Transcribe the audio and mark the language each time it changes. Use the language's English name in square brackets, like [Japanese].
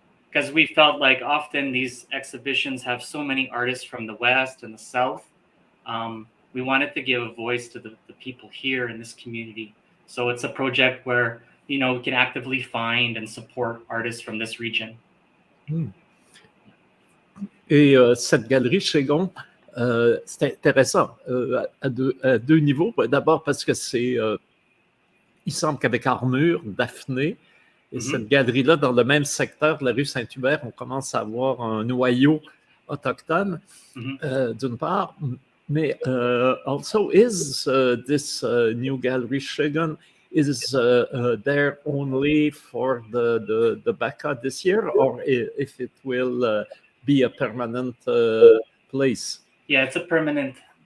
[English] Because we felt like often these exhibitions have so many artists from the West and the South. We wanted to give a voice to the people here in this community. So it's a project where, we can actively find and support artists from this region. [French] Et cette galerie Chegon, c'est intéressant à deux niveaux. D'abord parce que il semble qu'avec Armure, Daphné, et cette galerie-là, dans le même secteur de la rue Saint-Hubert, on commence à avoir un noyau autochtone, d'une part. Mais [English] also, is this new gallery Chegon is there only for the BACA this year, or if it will be a permanent place? Yeah, it's a permanent.